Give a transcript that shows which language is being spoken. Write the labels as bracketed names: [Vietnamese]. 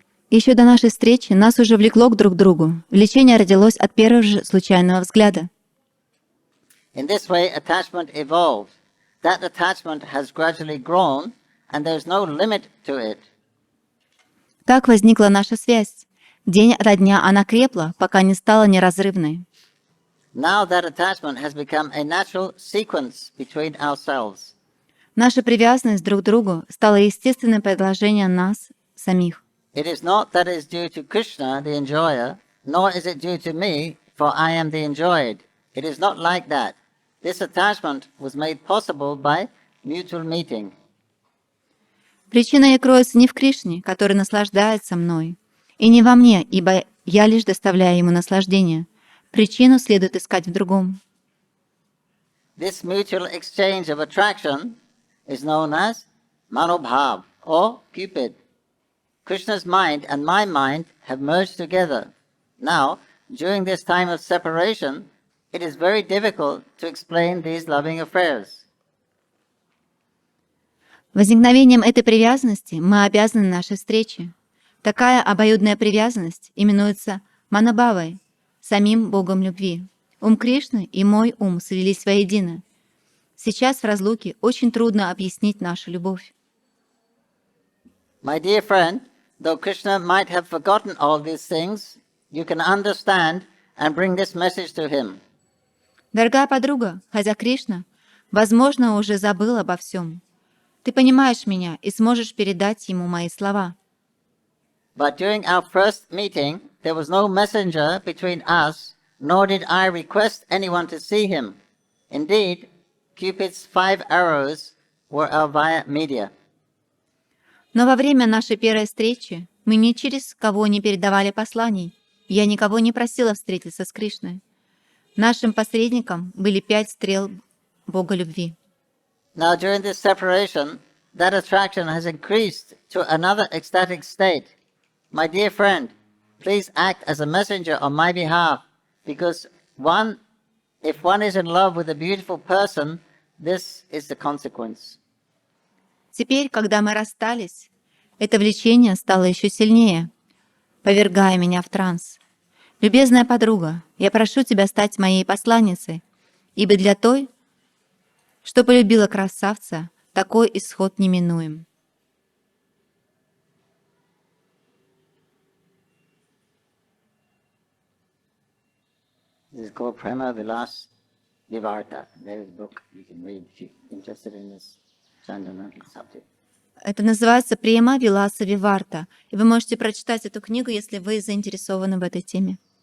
[Russian] Еще до нашей встречи нас уже влекло друг к другу. Влечение родилось от первого же случайного взгляда. [English] In this way, attachment evolved. That attachment has gradually grown, and there's no limit to it. [Russian] Так возникла наша связь. День ото дня она крепла, пока не стала неразрывной. [English] Now that attachment has become a natural sequence between ourselves. [Russian] Наша привязанность друг к другу стала естественным продолжением нас самих. [English] It is not that it is due to Krishna, the enjoyer, nor is it due to me, for I am the enjoyed. It is not like that. This attachment was made possible by mutual meeting. [Russian] Причина ее кроется не в Кришне, который наслаждается мной, и не во мне, ибо я лишь доставляю ему наслаждение. Причину следует искать в другом. [English] This mutual exchange of attraction is known as Manobhav or Cupid. Krishna's mind and my mind have merged together. Now, during this time of separation, it is very difficult to explain these loving affairs. [Russian] Возникновением этой привязанности мы обязаны нашей встрече. Такая обоюдная привязанность именуется Манабхавой, самим Богом любви. Ум Кришны и мой ум слились воедино. Сейчас в разлуке очень трудно объяснить нашу любовь. [English] My dear friend, though Krishna might have forgotten all these things, you can understand and bring this message to him. [Russian] Дорогая подруга, хотя Кришна, возможно, уже забыл обо всем. Ты понимаешь меня и сможешь передать ему мои слова. [English] But during our first meeting, there was no messenger between us, nor did I request anyone to see him. Indeed, Cupid's 5 arrows were our via media. [Russian] Но во время нашей первой встречи мы ни через кого не передавали посланий. Я никого не просила встретиться с Кришной. Нашим посредником были 5 стрел Бога любви. [English] Now during this separation, that attraction has increased to another ecstatic state. My dear friend, please act as a messenger on my behalf, because if one is in love with a beautiful person, this is the consequence. [Russian] Теперь, когда мы расстались, это влечение стало еще сильнее, повергая меня в транс. Любезная подруга, я прошу тебя стать моей посланницей, ибо для той, что полюбила красавца, такой исход неминуем. [English] This is called Prema Vilas Vivarta. There is a book you can read if you're interested in this fundamental subject. [Russian] Это называется «Према Виласа Виварта», и вы можете прочитать эту книгу, если вы заинтересованы в этой теме.